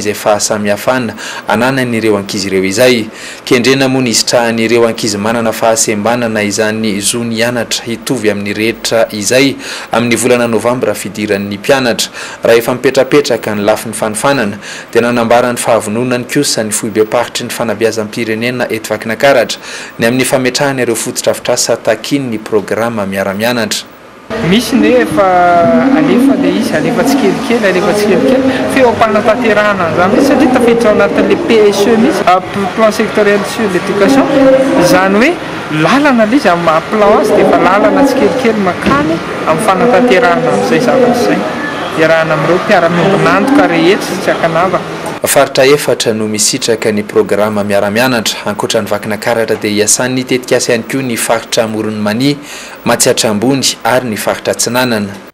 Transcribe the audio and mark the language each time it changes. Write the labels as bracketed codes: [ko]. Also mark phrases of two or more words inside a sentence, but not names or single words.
[mg] izay fahasamihafana ananan'ireo ankizy ireo izay kendrena moa ny isitrahan'ireo ankizy manana fahasembanana izany zo ny hianatra hitovy amin'ny rehetra izay amin'ny volana novambra fidiran'ny mpianatra raha efa mipetrapetraka ny lafin'ny fanofanana dia nanambara ny fahavononany kosa ny fohy be paritry ny fanabeazam-pirenena eto Vakinakaratra ny amin'ny fametrahana ireo fototra-afitrasa takiny ny programa miara-mianatra misy nefa alefa le izy alefa tsikelikely feo ampanantanterahana zany satria tafiditra ao anatin'le PSE misy [fr] plan sectoriel sur l'éducation [mg] zany hoe lalana le izy amin'ny plan azy dia efa lalana tsikelikely makany amin'ny fanantanterahana amin'izay zavatra izay iarahana amin'ireo mpiara-miombonantoka rehetra tsy hakanava faritra efatra no misitraka ny programa miara-mianatra ankoatra ny Vakinakaratra dia hiasan'ny tetikasa ihany koa ny faritra Morony Mania Matsiatra Ambony ary ny faritra Tsinanana